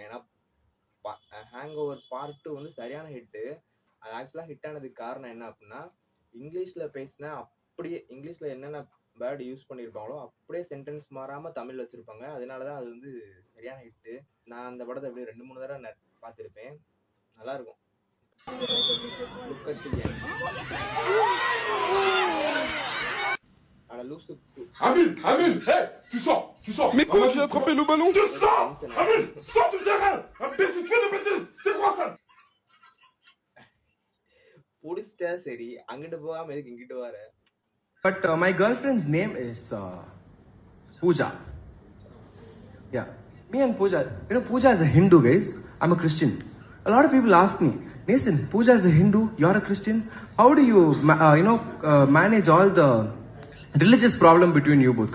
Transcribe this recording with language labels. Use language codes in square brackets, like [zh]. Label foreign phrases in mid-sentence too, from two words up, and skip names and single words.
[ta] ஏன்னா ஹேங் ஓவர் பார்ட் 2 வந்து சரியான ஹிட்டு. அது ஆக்சுவலாக ஹிட் ஆனதுக்கு காரணம் என்ன அப்படின்னா, இங்கிலீஷில் பேசினா அப்படியே இங்கிலீஷில் என்னென்ன [en] word use [ta] பண்ணியிருப்பாங்களோ அப்படியே சென்டென்ஸ் மாறாமல் தமிழ் வச்சுருப்பாங்க. அதனால தான் அது வந்து சரியான ஹிட்டு. நான் அந்த படத்தை அப்படியே 2-3 தடவை பார்த்துருப்பேன். நல்லாயிருக்கும். [fr] Amine, hey, tu sors. Mais quoi, tu as attrapé le ballon? Tu sors. Amine, sors du terrain. Imbécile, fais de bêtises. C'est quoi ça? [ta] புடிச்சிட்டா சரி, அங்கிட்டு போகாம எதுக்கு இங்கிட்டு வர? [en] But my girlfriend's name is Pooja. Yeah. Me and Pooja. Pooja is a Hindu, guys. I'm a Christian. A lot of people ask me, Mason, Pooja is a Hindu, you're a Christian. How do you, manage all the religious problem between you both?